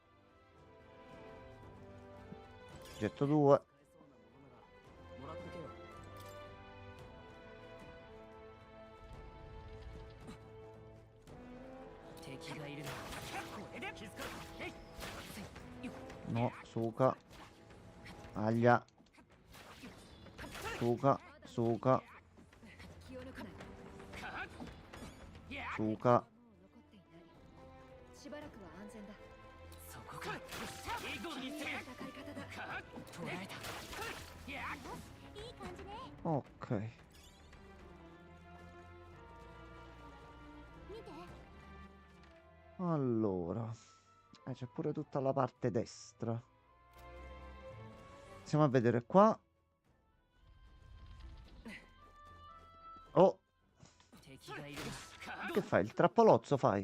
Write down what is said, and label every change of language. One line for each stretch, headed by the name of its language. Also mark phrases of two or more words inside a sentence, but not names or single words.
Italian: Getto 2. No, Suka. Aglia. Suka. Suka. Suka.
Japanese: しばらくは安全だ。そこか。一気に攻める。戦い方だ。捕らえた。いい感じね。 Ok. 見て。
Italian: Allora. C'è pure tutta la parte destra. Andiamo a vedere qua. Oh. Che fai? Il trappolozzo fai?